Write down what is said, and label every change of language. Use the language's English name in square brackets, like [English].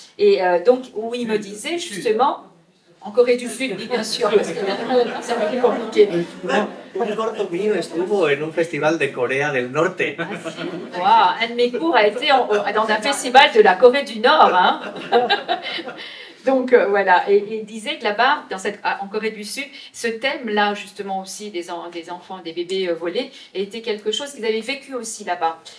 [French] Et donc où il me disait justement. En Corée du Sud, bien sûr, parce que c'est un peu compliqué. [Spanish] Un corto mío estuvo en un festival de Corea del Norte. [French] Wow, un de mes cours a été dans un festival de la Corée du Nord. Hein. Donc voilà, et il disait que là-bas, en Corée du Sud, ce thème-là, justement aussi, des enfants, des bébés volés, était quelque chose qu'ils avaient vécu aussi là-bas.